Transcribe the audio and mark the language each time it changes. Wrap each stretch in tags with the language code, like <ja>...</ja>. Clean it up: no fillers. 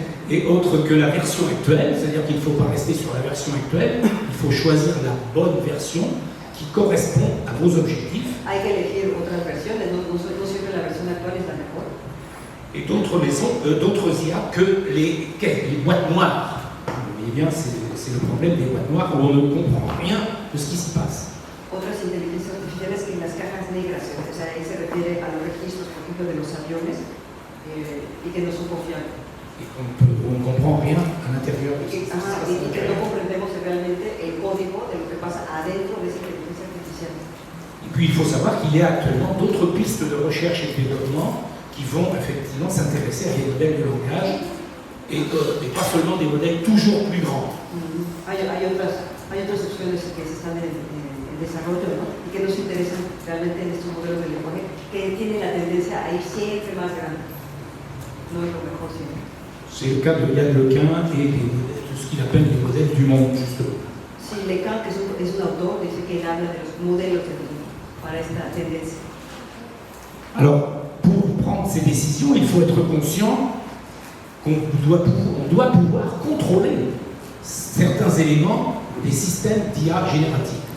<fr>Et autres que la version actuelle, c'est-à-dire qu'il ne faut pas rester sur la version actuelle, il faut choisir la bonne version qui correspond à vos objectifs.</fr> <es>Hay que elegir otras versiones, no siempre la versión actual es la mejor.</es> <fr>Et d'autres IA que les boîtes noires. Vous voyez bien, c'est le problème des boîtes noires où on ne comprend rien de ce qui s'y passe.</fr> <es>Otras inteligencias artificiales que en las cajas negras, o sea, ahí se refiere a los registros, por ejemplo, de los aviones, y que no son confiables.</es> <fr>Et on ne comprend rien à l'intérieur de</fr> <es>Y que no comprendemos realmente el código de lo que pasa adentro de esa inteligencia artificial.</es> <fr>Et puis il faut savoir qu'il y a actuellement d'autres pistes de recherche et de développement qui vont effectivement s'intéresser à des modèles de langage et pas seulement des modèles toujours plus grands.</fr> <es>Hay otras opciones que se están en desarrollo, ¿no? Y que nos interesan realmente en estos modelos de lenguaje que tienen la tendencia a ir siempre más grande. No es lo mejor siempre.</es> <fr>C'est le cas de Yann Lequin et de ce qu'il appelle les modèles du monde, justement.</fr> <es>Sí, Lequin, que es un autor, dice que él habla de los modelos del mundo para esta tendencia.</es> <fr>Alors, pour prendre ces décisions, il faut être conscient qu'on doit pouvoir contrôler certains éléments des systèmes d'IA génératifs.</fr>